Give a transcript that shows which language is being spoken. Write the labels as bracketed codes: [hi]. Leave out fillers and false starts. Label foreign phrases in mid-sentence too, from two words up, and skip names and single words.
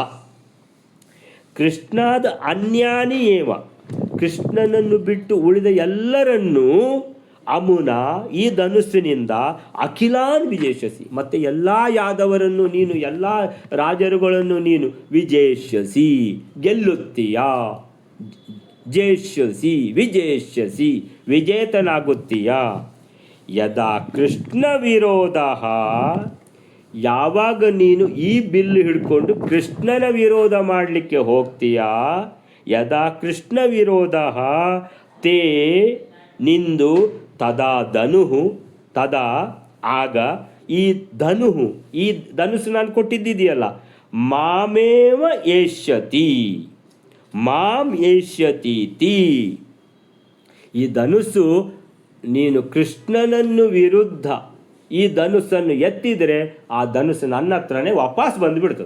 [sa] ಕೃಷ್ಣಾದ ಅನ್ಯಾನಿ ಏವ, [kn] ಕೃಷ್ಣನನ್ನು ಬಿಟ್ಟು ಉಳಿದ ಎಲ್ಲರನ್ನೂ ಅಮುನ ಈ ಧನುಸ್ಸಿನಿಂದ [sa] ಅಖಿಲಾನ್ ವಿಜೇಷಸಿ, [kn] ಮತ್ತು ಎಲ್ಲ ಯಾದವರನ್ನು ನೀನು ಎಲ್ಲ ರಾಜರುಗಳನ್ನು ನೀನು ವಿಜೇಷಸಿ ಗೆಲ್ಲುತ್ತೀಯಾ, [sa] ಜೇಷ್ಯಸಿ ವಿಜೇಷ್ಯಸಿ [kn] ವಿಜೇತನಾಗುತ್ತೀಯಾ. [sa] ಯದಾ ಕೃಷ್ಣ ವಿರೋಧ, [kn] ಯಾವಾಗ ನೀನು ಈ ಬಿಲ್ಲು ಹಿಡ್ಕೊಂಡು ಕೃಷ್ಣನ ವಿರೋಧ ಮಾಡಲಿಕ್ಕೆ ಹೋಗ್ತೀಯಾ, [sa] ಯದಾ ಕೃಷ್ಣ ವಿರೋಧ ತೇ ನಿಂದು ತದಾ ಧನುಹು, ತದಾ [kn] ಆಗ ಈ ಧನುಹು, ಈ ಧನುಸ್ಸು ನಾನು ಕೊಟ್ಟಿದ್ದಿದೆಯಲ್ಲ, [sa] ಮಾಮೇವ ಏಷ್ಯತಿ, ಮಾಂ ಏಷ್ಯತೀತಿ. [kn] ಈ ಧನುಸ್ಸು ನೀನು ಕೃಷ್ಣನನ್ನು ವಿರುದ್ಧ ಈ ಧನುಸ್ಸನ್ನು ಎತ್ತಿದರೆ ಆ ಧನುಸ್ಸು ನನ್ನ ಹತ್ರನೇ ವಾಪಸ್ ಬಂದುಬಿಡ್ತದೆ.